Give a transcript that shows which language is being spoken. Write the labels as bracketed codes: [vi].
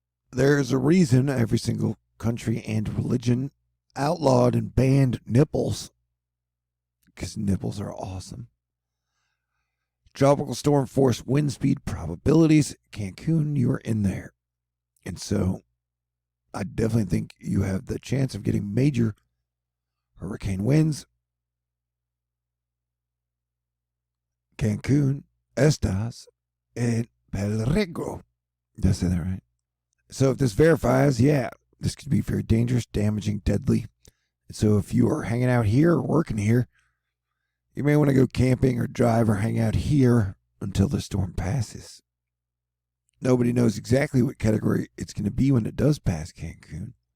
[en] There's a reason every single country and religion outlawed and banned nipples, because nipples are awesome. Tropical storm force wind speed probabilities. Cancun, you are in there. And so I definitely think you have the chance of getting major hurricane winds. [es] Cancun, estás en peligro. [en] Did I say that right? So if this verifies, yeah, this could be very dangerous, damaging, deadly. So if you are hanging out here or working here, you may want to go camping or drive or hang out here until the storm passes. Nobody knows exactly what category it's going to be when it does pass Cancun.